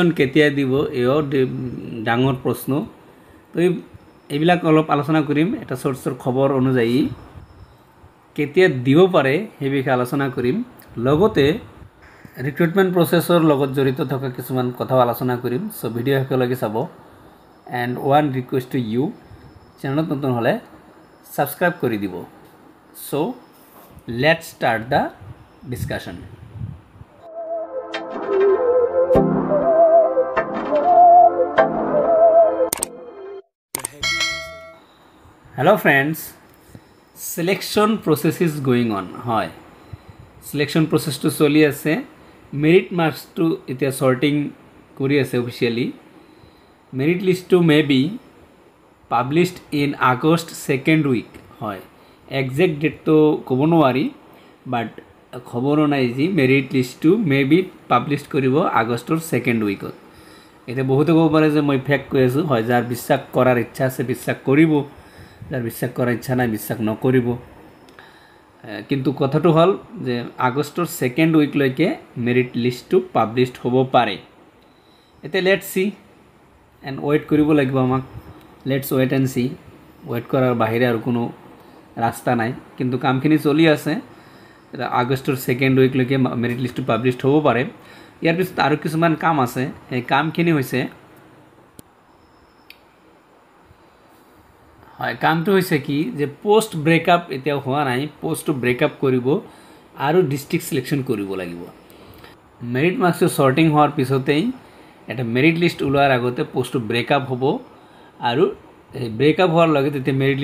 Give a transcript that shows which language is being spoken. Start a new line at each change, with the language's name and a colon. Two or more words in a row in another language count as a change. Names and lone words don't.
Assamese: কেতিয়া দিব এও ডাঙৰ প্ৰশ্ন তো এইবিলাক অলপ আলোচনা কৰিম এটা সোর্সৰ খবৰ অনুযায়ী কেতিয়া দিব পাৰে সেই বিষয়ে আলোচনা কৰিম লগতে
English: recruitment process
Assamese: লগত জড়িত থকা কিছুমান কথা আলোচনা কৰিম সো ভিডিও হেকলৈকে চাব
English: and one request to you channel
Assamese: নতুন হলে সাবস্ক্রাইব কৰি দিব
English: so let's start the discussion hello friends selection process is going on হয় selection process to
Assamese: চলি আছে
English: merit marks to এতিয়া sorting
Assamese: কৰি আছে
English: officially merit list to may be published in August second week হয় exact date
Assamese: to কব নোৱাৰি but খবৰ নাই যে
English: merit list to may be published
Assamese: কৰিব আগষ্টৰ
English: second week
Assamese: এটা বহুত কব পাৰে যে মই ফেক কৈ আছো হয় যাৰ বিশ্বাস কৰাৰ ইচ্ছা আছে বিশ্বাস কৰিব যাৰ বিশ্বাস কৰাৰ ইচ্ছা নাই বিশ্বাস নকৰিব কিন্তু কথাটো হল যে আগষ্টৰ
English: second week
Assamese: লৈকে
English: merit list
Assamese: to published হ'ব পাৰে এতে
English: let's see and wait
Assamese: কৰিব লাগিব আমাক
English: let's wait and see wait
Assamese: কৰাৰ বাহিৰে আৰু কোনো ৰাস্তা নাই কিন্তু কামখিনি চলি আছে আগষ্টৰ
English: second week
Assamese: লৈকে
English: merit list published
Assamese: হ'ব পাৰে ইয়াৰ পিছত আৰু কিছুমান কাম আছে এই কামখিনি হৈছে হয় কামটো হৈছে কি যে
English: post breakup
Assamese: এতিয়া হোৱা নাই
English: post breakup
Assamese: কৰিব আৰু
English: district selection
Assamese: কৰিব লাগিব
English: merit marks sorting
Assamese: হোৱাৰ পিছতেই এটা
English: merit list
Assamese: উলোৱাৰ আগতে
English: post breakup
Assamese: হ'ব আৰু ব্ৰেকআপ হোৱাৰ লগে তেতিয়া মেৰিট